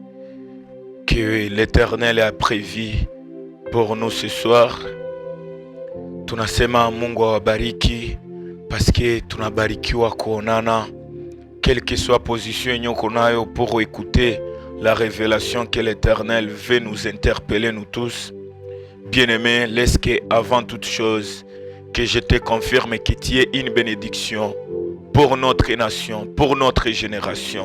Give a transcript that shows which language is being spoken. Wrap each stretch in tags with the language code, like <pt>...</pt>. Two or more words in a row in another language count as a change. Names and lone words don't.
<fr>que l'Éternel a prévus pour nous ce soir.</fr> <sw>Tunasema Mungu awabariki</sw> <fr>parce que</fr> <sw>tunabarikiwa kuonana,</sw> <fr>quelle que soit position</fr> <sw>nyoko nayo</sw> <fr>pour écouter la révélation que l'Éternel veut nous interpeller nous tous. Bien-aimés, laisse que avant toute chose que je te confirme que tu es une bénédiction pour notre nation, pour notre génération.</fr>